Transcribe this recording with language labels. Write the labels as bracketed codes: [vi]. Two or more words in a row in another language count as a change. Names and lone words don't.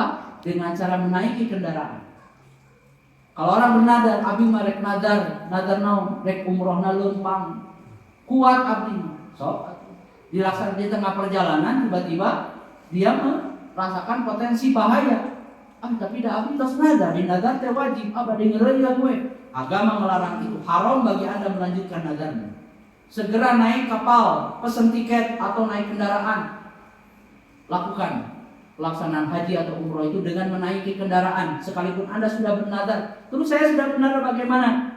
[id] Dengan cara menaiki kendaraan. Kalau orang bernadar, [su] abdi mah rek nadar naon? Rek umrohna lempang. Kuat abdi. [id] So, dilaksanakan di tengah perjalanan tiba-tiba dia merasakan potensi bahaya. [su] Tapi dah abdi tos nadar, di nadar teh wajib, dengereun ya gue. [id] Agama melarang itu, haram bagi Anda melanjutkan nadarnya. Segera naik kapal, pesen tiket atau naik kendaraan. Lakukan pelaksanaan haji atau umroh itu dengan menaiki kendaraan. Sekalipun Anda sudah bernadar, terus saya sudah bernadar bagaimana?